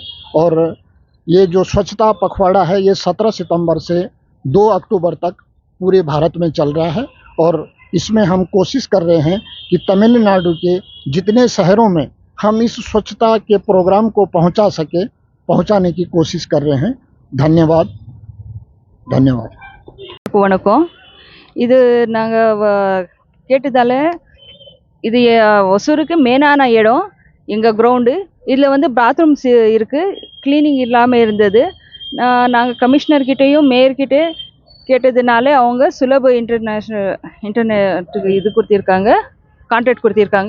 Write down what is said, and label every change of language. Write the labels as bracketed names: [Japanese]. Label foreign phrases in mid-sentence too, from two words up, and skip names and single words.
[Hindi] और ये जो स्वच्छता पखवाड़ा है ये 17 सितंबर से 2 अक्टूबर तक पूरे भारत में चल रहा है और इसमें हम कोशिश कर रहे हैं कि तमिलनाडु के जितने शहरों में हम इस स्वच्छता के प्रोग्राम को पहुंचाने की कोशिश कर रहे हैं। धन्यवाद धन्यवाद। [Tamil] வணக்கம். இது நாங்கள் கேட்டதால் இது ஒசூருக்கு மெயினான இடம் எங்கள் கிரவுண்டு. இதில் வந்து பாத்ரூம்ஸ் இருக்குது, க்ளீனிங் இல்லாமல் இருந்தது. நாங்கள் கமிஷனர்கிட்டையும் மேயர்கிட்டே கேட்டதுனால அவங்க சுலப இன்டர்நெட்டுக்கு இது கொடுத்திருக்காங்க, கான்ட்ராக்ட் கொடுத்திருக்காங்க.